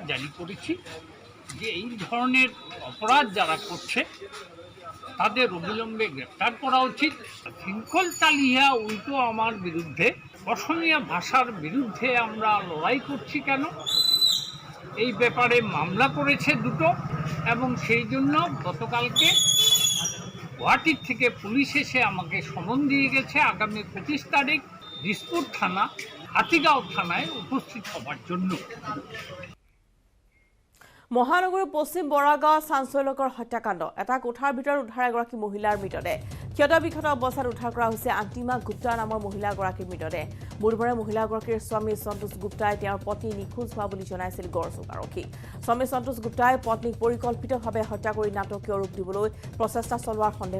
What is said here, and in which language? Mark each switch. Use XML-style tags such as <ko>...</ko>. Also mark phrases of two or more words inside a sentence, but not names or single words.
<bn>জারি করেছি যে এই ধরনের অপরাধ যারা করছে তাদের অবিলম্বে গ্রেপ্তার করা উচিত শৃঙ্খল চালিয়া উল্টো আমার বিরুদ্ধে অসমীয়া ভাষার বিরুদ্ধে আমরা লড়াই করছি কেন এই ব্যাপারে মামলা করেছে দুটো এবং সেই জন্য গতকালকে গুয়াহাটির থেকে পুলিশ এসে আমাকে সমন দিয়ে গেছে আগামী 25 তারিখ দিসপুর থানা হাতিগাঁও থানায় উপস্থিত হবার জন্য</bn> <as>মহানগৰ পশ্চিম বৰাগাঁও চাঞ্চল্যকৰ হত্যাকাণ্ড এটা কোঠাৰ ভিতৰত উদ্ধাৰ এগৰাকী মহিলাৰ মৃতদেহ ক্ষতবিক্ষত অৱস্থাত উদ্ধাৰ কৰা হৈছে আন্তিমা গুপ্তা নামৰ মহিলাগৰাকীৰ মৃতদেহ বুধবাৰে মহিলাগৰাকীৰ স্বামী সন্তোষ গুপ্তাই তেওঁৰ পত্নী নিখোজ হোৱা বুলি জনাইছিল গড়চুক আৰক্ষী স্বামী সন্তোষ গুপ্তাই পত্নীক পৰিকল্পিতভাৱে হত্যা কৰি নাটকীয় ৰূপ দিবলৈ প্ৰচেষ্টা চলোৱাৰ সন্দেহ</as>